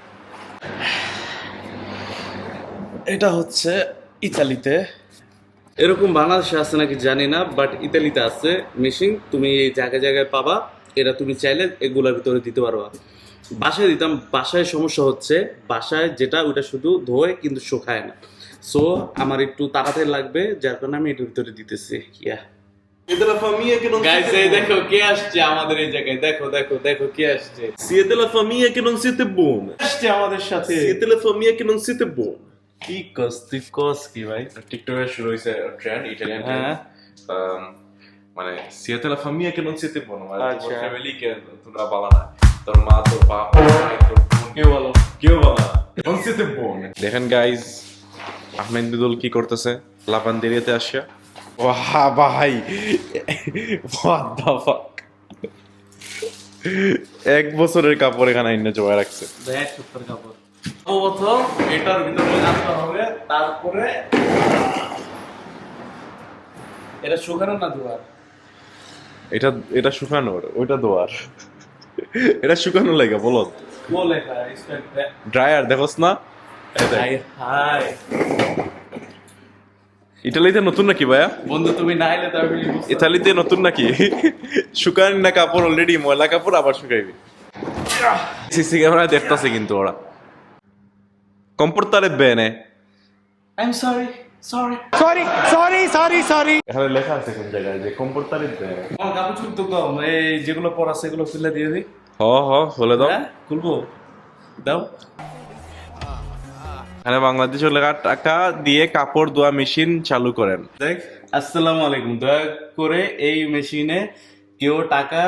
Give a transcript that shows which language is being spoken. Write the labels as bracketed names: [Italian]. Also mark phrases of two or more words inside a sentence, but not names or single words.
[Bangla] এটা হচ্ছে ইতালিতে, এরকম বাংলাদেশে আছে নাকি জানি না, বাট ইতালিতে আছে মেশিন, তুমি এই জায়গায় জায়গায় পাবা। এটা তুমি চাইলে এগুলোর ভিতরে দিতে পারবা। বাসায় দিতাম, বাসায় সমস্যা হচ্ছে, বাসায় যেটা ওটা শুধু ধোয় কিন্তু শুকায় না। সো আমার একটু তাড়াতাড়ি লাগবে, যার কারণে আমি এটার ভিতরে দিতেছি। [Italian] Siete la famiglia che non [Bangla] গাইস [Italian] siete [Bangla] এই [Italian] buoni. [Bangla] দেখো কে আসছে আমাদের এই জায়গায়, দেখো দেখো দেখো কে আসছে। [Italian] Siete la famiglia che non siete buoni. [Bangla] আসছে আমাদের সাথে। [Italian] Siete la famiglia che non siete buoni. [Bangla] কি কস, তুই কস কি ভাই? টিকটকে শুরু হয়েছে ট্রেন্ড, ইটালিয়ান হ্যাঁ [Italian] মানে siete la famiglia che non siete buoni, [Bangla] মানে আচ্ছা। তোমার ফ্যামিলি কে তোমরা ভালো না, তোর মা তোর বাপ ভাই তোর বোন কেউ বলো। কেউ ভালো না, [Italian] non siete buoni. [Bangla] দেখেন গাইস, আহমেদ বিদুল কি করতেছে লাভান্দেরিয়াতে আসিয়া। বাহ ভাই, [English] what the fuck, [Bangla] 1 বছরের কাপড় এখানে আইনা জমা রাখছে। দেখ সুপার কাপড়। প্রথম এটার ভিতরে রাখতে হবে, তারপরে এটা শুকানো না ধোয়ার? এটা এটা শুকানোর, ওইটা দোয়ার। এটা শুকানো লাগে বলো, ও লেখা স্টাইল ড্রায়ার দেখোস না? এই দেখ। হাই হাই ইতালিতে নতুন নাকি ভাইয়া? বন্ধু, তুমি না এলে তো আমি ইতালিতে নতুন নাকি? শুকান না কাপড়, অলরেডি ময়লা কাপড় আবার শুকাইবি। সিসি ক্যামেরা দেখতাছে কিন্তু ওরা। [Italian] Comportare bene. [English] I'm sorry. [Bangla] এখানে লেখা আছে কোন জায়গায় যে [Italian] comportare bene. [Bangla] আমার কাপড় চোপড় তো কম, এই যেগুলো পরা সেগুলো খুলে দিয়ে দিই। খুলে দাও। হ্যাঁ খুলবো, দাও। এখানে বাংলাদেশে লেখা টাকা দিয়ে কাপড় ধোয়া মেশিন চালু করেন। দেখ, আসসালামু আলাইকুম, দয়া করে এই মেশিনে কেউ টাকা